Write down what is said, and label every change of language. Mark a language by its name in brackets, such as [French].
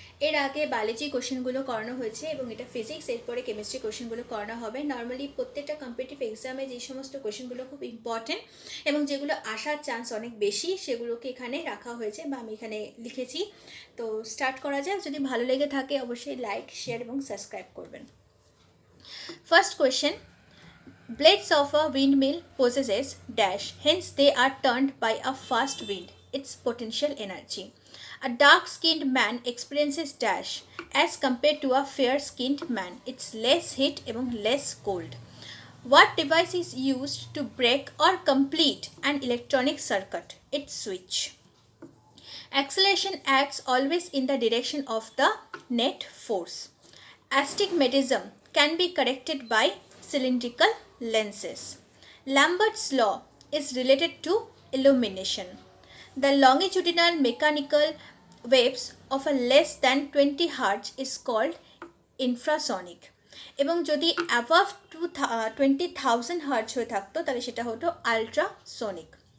[Bangla] এর আগে বায়োলজি কোয়েশ্চেনগুলো করানো হয়েছে এবং এটা ফিজিক্স, এরপরে কেমিস্ট্রি কোয়েশ্চেনগুলো করানো হবে। নর্মালি প্রত্যেকটা কম্পিটিটিভ এক্সামে যে সমস্ত কোয়েশ্চেনগুলো খুব ইম্পর্ট্যান্ট এবং যেগুলো আসার চান্স অনেক বেশি, সেগুলোকে এখানে রাখা হয়েছে বা আমি এখানে লিখেছি। তো স্টার্ট করা যাক। যদি ভালো লেগে থাকে অবশ্যই লাইক, শেয়ার এবং সাবস্ক্রাইব করবেন। [English] First question: Blades of a windmill possesses dash, hence they are turned by a fast wind, its potential energy. A dark-skinned man experiences dash as compared to a fair-skinned man. It's less heat and less cold. What device is used to break or complete an electronic circuit? Its switch. Acceleration acts always in the direction of the net force. Astigmatism can be corrected by cylindrical lenses. Lambert's law is related to illumination. The longitudinal mechanical waves of a less than 20 Hz is called infrasonic. [Bangla] এবং যদি above 20,000 hertz হয়ে থাকতো তাহলে সেটা হতো ultrasonic.